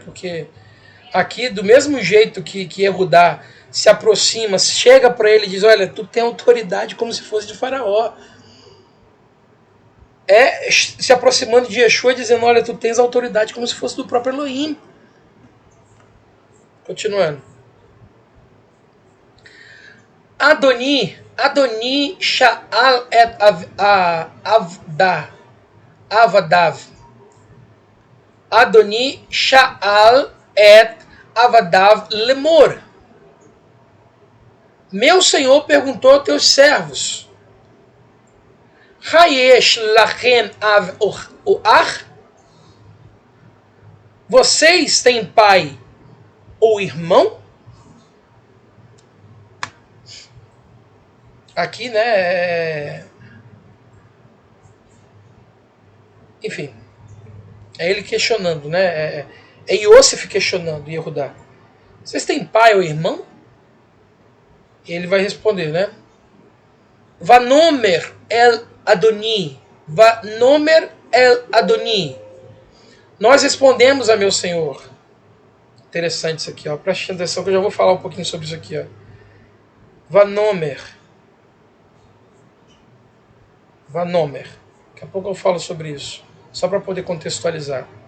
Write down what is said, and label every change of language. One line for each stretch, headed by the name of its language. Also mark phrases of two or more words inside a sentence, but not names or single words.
Portuguese: Porque aqui, do mesmo jeito que Yehudá se aproxima, chega para ele e diz, olha, tu tem autoridade como se fosse de Faraó. Se aproximando de Yeshua dizendo, olha, tu tens autoridade como se fosse do próprio Elohim. Continuando.
Hebrew: אדוני שאל את עבדיו. אדוני שאל את עבדיו לאמר.
Portuguese: Meu senhor perguntou aos teus servos,
Hebrew: היש לכם אב או אח?
Portuguese: Vocês têm pai ou irmão? Aqui, né? Enfim, é ele questionando, né? É Iosif questionando Yehudá. Vocês têm pai ou irmão? E ele vai responder, né?
Hebrew: ונאמר אל אדוני. ונאמר אל אדוני.
Portuguese: Nós respondemos a meu senhor. Interessante isso aqui, ó. Preste atenção que eu já vou falar um pouquinho sobre isso aqui, ó. Vanomer. Daqui a pouco eu falo sobre isso. Só para poder contextualizar.